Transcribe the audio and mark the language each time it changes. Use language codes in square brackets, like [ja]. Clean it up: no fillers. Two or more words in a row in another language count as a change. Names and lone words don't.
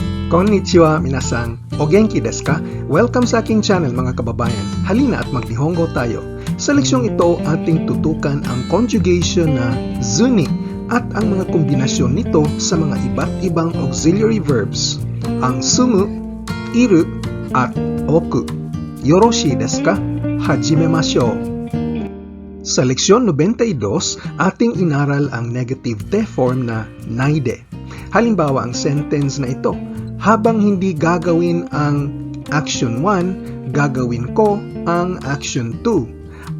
[ja] こんにちは皆さん、お元気ですか? [tl] Welcome sa aking channel mga kababayan. Halina at magnihongo tayo. Sa leksyong ito, ating tutukan ang conjugation na zuni at ang mga kombinasyon nito sa mga iba't ibang [en] auxiliary verbs, [tl] ang sumu, iru, at oku. [ja] よろしいですか?始めましょう. [tl] Sa leksyon 92, ating inaral ang [en] negative te form [tl] na naide. Halimbawa ang sentence na ito, habang hindi gagawin ang action 1, gagawin ko ang action 2.